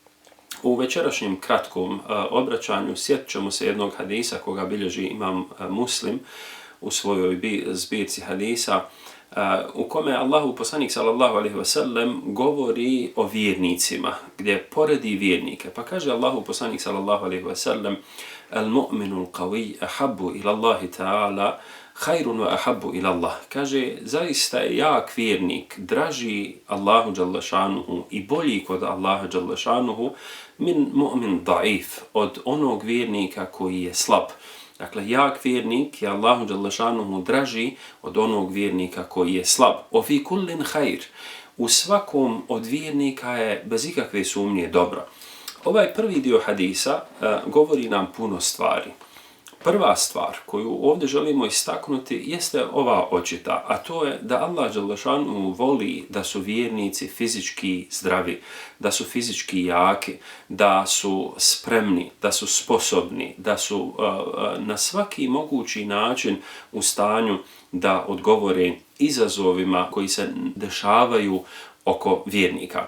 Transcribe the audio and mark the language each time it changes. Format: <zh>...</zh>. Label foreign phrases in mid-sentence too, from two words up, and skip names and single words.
<bs>U večerašnjem kratkom obraćanju sjetit ćemo se jednog hadisa koga bilježi imam Muslim u svojoj zbirci hadisa, u kome Allahu poslanik</bs> <ar>صلى الله عليه وسلم</ar> <bs>govori o vjernicima, gdje poredi vjernike. Pa kaže Allahu poslanik</bs> <ar>صلى الله عليه وسلم: "المؤمن القوي أحب إلى الله تعالى خير وأحب إلى الله."</ar> <bs>Kaže, zaista je jak vjernik draži Allahu</bs> <ar>جل شأنه</ar> <bs>i bolji kod Allaha</bs> <ar>جل شأنه من مؤمن ضعيف,</ar> <bs>od onog vjernika koji je slab. Dakle, jak vjernik je Allahu</bs> <ar>جل شأنه</ar> <bs>draži od onog vjernika koji je slab.</bs> <ar>وفي كل خير,</ar> <bs>u svakom od vjernika je bez ikakve sumnje dobro. Ovaj prvi dio hadisa govori nam puno stvari. Prva stvar koju ovdje želimo istaknuti jeste ova očita, a to je da Allah</bs> <ar>جل شأنه</ar> <bs>voli da su vjernici fizički zdravi, da su fizički jaki, da su spremni, da su sposobni, da su na svaki mogući način u stanju da odgovore izazovima koji se dešavaju oko vjernika.</bs>